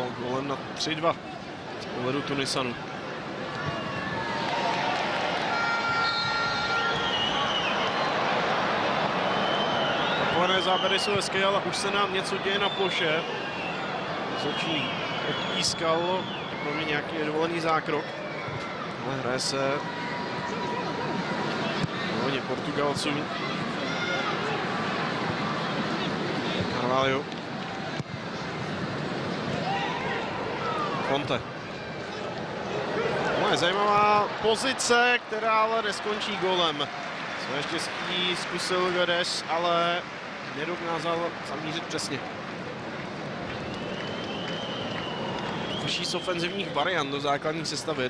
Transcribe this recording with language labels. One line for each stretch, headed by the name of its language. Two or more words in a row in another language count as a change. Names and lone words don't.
Czech: Golem na 3-2 z pohledu Tunisanů. Záběry jsou hezké, ale už se nám něco děje na ploše. Sočí odpískal pro mě nějaký nedovolený zákrok. Ale hraje se hodně Portugalců. Carvalho. Fonte. No je zajímavá pozice, která ale neskončí golem. Své štěstí zkusil Guedes, ale nedokázal zamířit přesně. Další z ofenzivních variant do základní sestavy.